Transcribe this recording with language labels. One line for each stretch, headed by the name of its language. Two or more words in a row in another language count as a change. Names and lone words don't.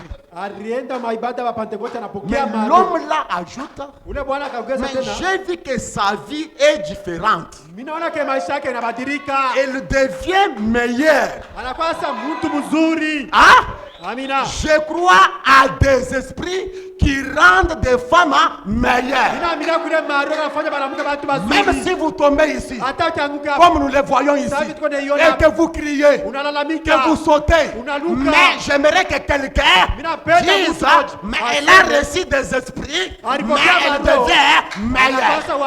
Swahili: Alienda maibada wa Pentecoste
French: Mais
Swahili: anapokea maroho.
French: l'homme là ajoute,
Swahili: Ule bwana akaongeza
French: mais
Swahili: tena.
French: j'ai vu que sa vie est différente.
Swahili: Mimi naona ke maisha yake yanabadilika.
French: Elle devient meilleure.
Swahili: Anakuwa sasa mtu mzuri. Ah? Amina.
French: Je crois à des esprits qui qui rendent des femmes meilleures. Même si vous tombez ici, comme nous les voyons ici, et que vous criez, que vous sautez, mais j'aimerais que quelqu'un dise, mais elle a reçu des esprits, mais elle devient meilleure.